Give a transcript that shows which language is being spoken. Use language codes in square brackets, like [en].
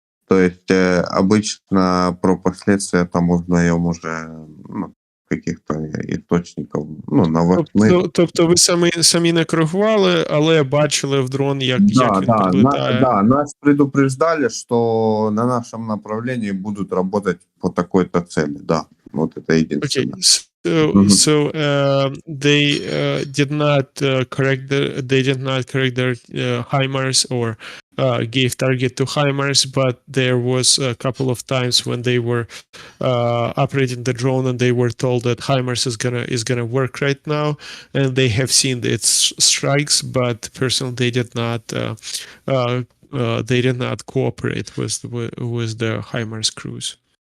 [ru] То есть обычно про последствия там узнаем уже, ну, каких-то источников, ну, новостных. [uk] Тобто ви самі не коригували, але бачили в дрон, як він прилітає? [ru] Да, нас предупреждали, что на нашем направлении будут работать по такой-то цели, да. Вот это единственное. [en] Okay, so they did not correct their Himars or gave target to Himars, but there was a couple of times when they were operating the drone and they were told that Himars is gonna work right now, and they have seen its strikes, but personally they did not cooperate with the Himars crews.